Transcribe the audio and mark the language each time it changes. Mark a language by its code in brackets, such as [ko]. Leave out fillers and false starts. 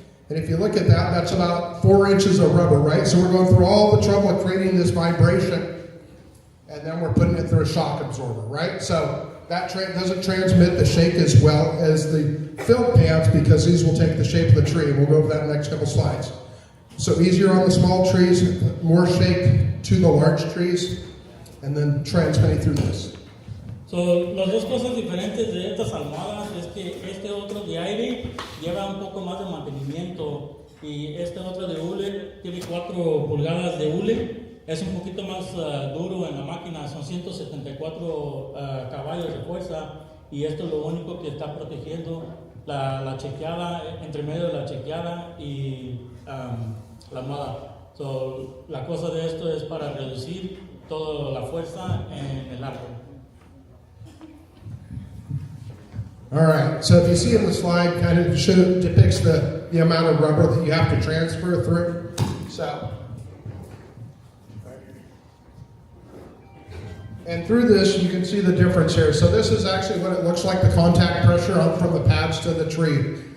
[en] And if you look at that, that's about 4 inches of rubber, right? So we're going through all the trouble of creating this vibration, and then we're putting it through a shock absorber, right? So that doesn't transmit the shake as well as the fill pads, because these will take the shape of the tree. We'll go over that in the next couple slides. So easier on the small trees, more shake to the large trees, and then transmitting through this. [es] So, las 2 cosas diferentes de estas almohadas es que este otro de aire lleva un poco más de mantenimiento, y este otro de hule tiene 4 pulgadas de hule. Es un poquito más duro en la máquina, son 174 caballos de fuerza, y esto es lo único que está protegiendo la chequeada, entre medio de la chequeada y la almohada. So, la cosa de esto es para reducir toda la fuerza en el árbol. [en] All right, so if you see in the slide, kind of depicts the amount of rubber that you have to transfer through. So, and through this, you can see the difference here. So this is actually what it looks like, the contact pressure up from the pads to the tree.